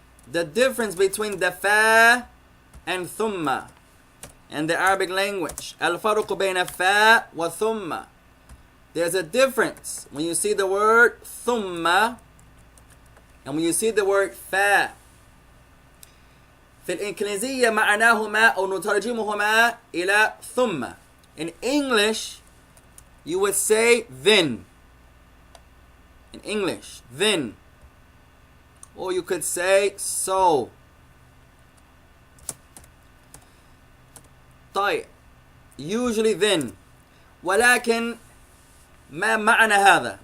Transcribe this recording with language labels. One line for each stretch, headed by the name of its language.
English: The difference between the fa and thumma in the Arabic language.
Arabic: الفرق بين فا وثم.
English: There's a difference when you see the word thumma and when you see the word fa.
Arabic: في الإنجليزية معناهما أو نترجمهما إلى ثم.
English: In English, you would say then. In English, then. Or you could say so.
Arabic: طيب.
English: Usually then.
Arabic: ولكن ما معنى هذا?